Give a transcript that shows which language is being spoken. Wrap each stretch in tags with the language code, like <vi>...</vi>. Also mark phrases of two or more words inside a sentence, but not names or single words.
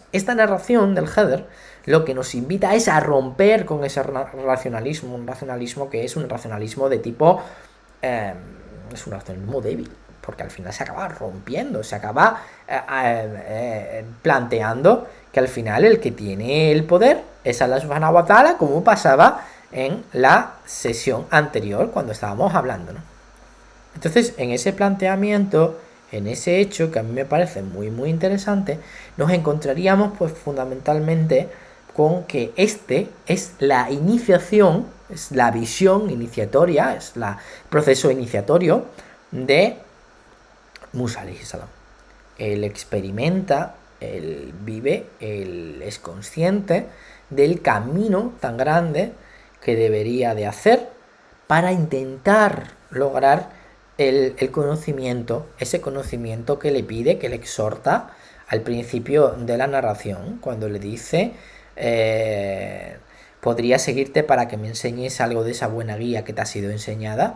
<es>Esta narración del Heather lo que nos invita es a romper con ese racionalismo, un racionalismo que es un racionalismo de tipo es un racionalismo débil, porque al final se acaba rompiendo, se acaba planteando que al final el que tiene el poder es Allah</es> <ar>سبحانه وتعالى,</ar> <es>como pasaba en la sesión anterior cuando estábamos hablando, ¿no? Entonces, en ese planteamiento, en ese hecho que a mí me parece muy muy interesante, nos encontraríamos pues fundamentalmente con que este es la iniciación, es la visión iniciatoria, es el proceso iniciatorio de Musa</es> <ar>عليه السلام.</ar> <es>Él experimenta, él vive, él es consciente del camino tan grande que debería de hacer para intentar lograr el conocimiento, ese conocimiento que le pide, que le exhorta al principio de la narración, cuando le dice, podría seguirte para que me enseñes algo de esa buena guía que te ha sido enseñada.</es>